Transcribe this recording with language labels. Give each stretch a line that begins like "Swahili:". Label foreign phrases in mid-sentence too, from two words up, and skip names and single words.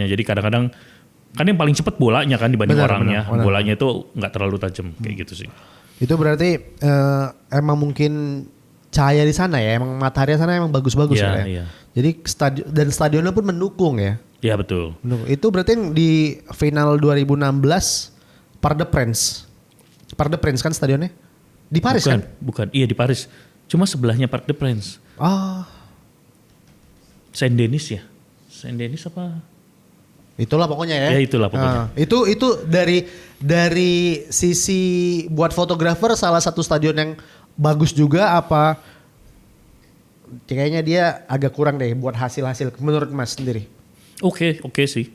Indonesian: Jadi kadang-kadang kan yang paling cepat bolanya kan dibanding Benar, orangnya. benar. Bolanya itu nggak terlalu tajam kayak gitu sih. Itu berarti emang mungkin cahaya di sana ya, emang matahari di sana emang bagus-bagus Iya, ya. iya. Jadi stadionnya pun mendukung ya. Ya betul. Itu berarti yang di final 2016 Parc des Princes. Parc des Princes kan stadionnya? Di Paris kan? Bukan. Iya di Paris. Cuma sebelahnya Parc des Princes. Ah, Saint-Denis ya? Saint-Denis apa? itulah pokoknya ya. Ya, itulah pokoknya. Itu dari sisi buat fotografer salah satu stadion yang bagus juga apa kayaknya dia agak kurang deh buat hasil-hasil menurut Mas sendiri. Oke sih.